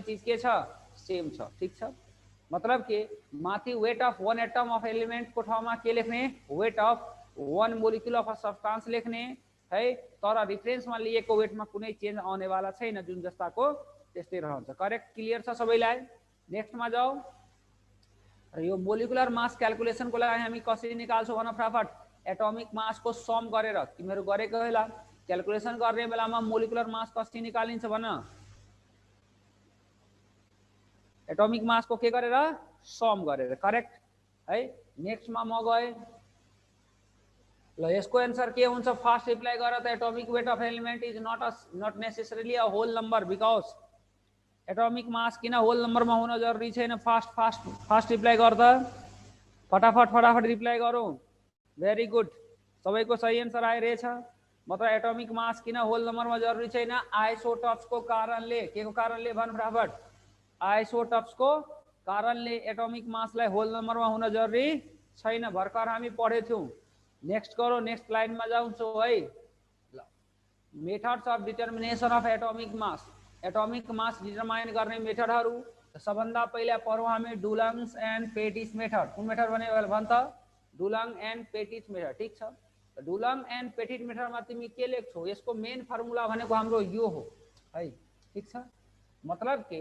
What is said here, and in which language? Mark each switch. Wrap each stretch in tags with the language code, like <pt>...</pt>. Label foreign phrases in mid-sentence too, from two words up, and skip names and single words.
<ne>चीज के छ सेम छ ठीक छ मतलब के माथि</ne> <en>weight of 1 atom of element</en> <ne>को ठाउँमा के लेख्ने</ne> <en>weight of 1 molecule of a substance</en> <ne>लेख्ने है तर रिफरेन्स मा लिएको वेट मा कुनै चेन्ज आउने वाला छैन जुन जस्ताको त्यस्तै रहन्छ</ne> <en>correct clear</en> <ne>छ सबैलाई नेक्स्ट मा जाऊ र यो</ne> <en>molecular mass calculation</en> <ne>को लागि हामी कसरी निकाल्छौं भन फटाफट</ne> <en>atomic mass</en> <ne>को सम गरेर तिमीहरु गरेको होला क्याल्कुलेसन गर्ने बेलामा</ne> <en>molecular mass</en> <ne>कसरी निकालिन्छ भन</ne> <en>atomic mass</en> <ne>को के गरेर सम गरेर करेक्ट है नेक्स्ट मा म गए ल यसको आन्सर के हुन्छ</ne> <en>first reply</en> <ne>गर त</ne> <en>atomic weight of element is not necessarily a whole number because atomic mass</en> <ne>किन</ne> <en>whole number</en> <ne>मा हुन जरुरी छैन</ne> <en>fast reply</en> <ne>गर त फटाफट रिप्लाई गरौ</ne> <en>very good</en> <ne>सबैको सही आन्सर आइरहेछ मतलब</ne> <en>atomic mass</en> <ne>किन</ne> <en>whole number</en> <ne>में जरूरी छैन आइसोटोप्स को कारणले के को कारणले भन फटाफट आइसोटोप्स को कारणले</ne> <en>atomic mass</en> <ne>लाई</ne> <en>whole number</en> <ne>में हुन जरुरी छैन भर्खर हामी पढेथ्यौ नेक्स्ट करो</ne> <en>next line</en> <ne>में जाउँछौ है ल</ne> <en>methods of determination of atomic mass</en> <ne>डिटरमाइन गर्ने मेथडहरु सबभन्दा पहिला पढौं हामी डुलङ्स एन्ड पेटिस मेथड कुन मेथड भने भन त डुलङ्ग एन्ड पेटिस मेथड ठीक छ डुलङ्ग एन्ड पेटिट मेथड मा तिमी के लेख्छौ यसको</ne> <en>main formula</en> <ne>भनेको हाम्रो यो हो है ठीक छ मतलब के</ne>